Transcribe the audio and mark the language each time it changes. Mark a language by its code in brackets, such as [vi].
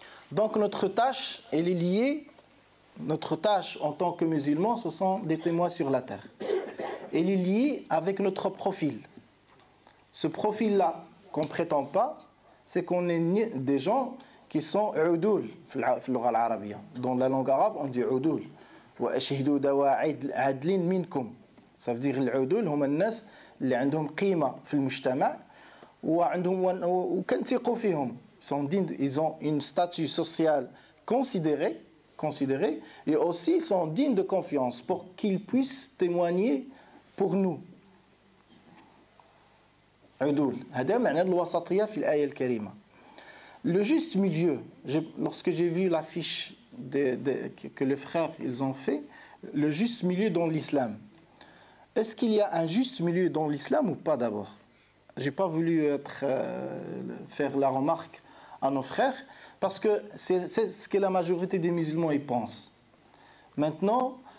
[fr] Donc notre tâche, elle est liée, notre tâche en tant que musulmans, ce sont des témoins sur la terre. Elle est liée avec notre profil. Ce profil-là qu'on ne prétend pas, c'est qu'on est des gens qui sont [ar] عدول في اللغة العربية. [fr] Dans la langue arabe, on dit عدول. [ar] وأشهدوا ذوي عدل منكم. [fr] Ça veut dire [ar] العدول هم الناس اللي عندهم قيمة في المجتمع وعندهم وكنثقوا فيهم. [fr] Ils ont une statut social considéré et aussi ils sont dignes de confiance pour qu'ils puissent témoigner pour nous. [ar] عدول هذا معنى الوسطية في الآية الكريمة. [fr] Le juste milieu, lorsque j'ai vu l'affiche que les frères ils ont fait, le juste milieu dans l'islam. Est-ce qu'il y a un juste milieu dans l'islam ou pas d'abord? Je n'ai pas voulu faire la remarque à nos frères parce que c'est ce que la majorité des musulmans y pensent. Maintenant,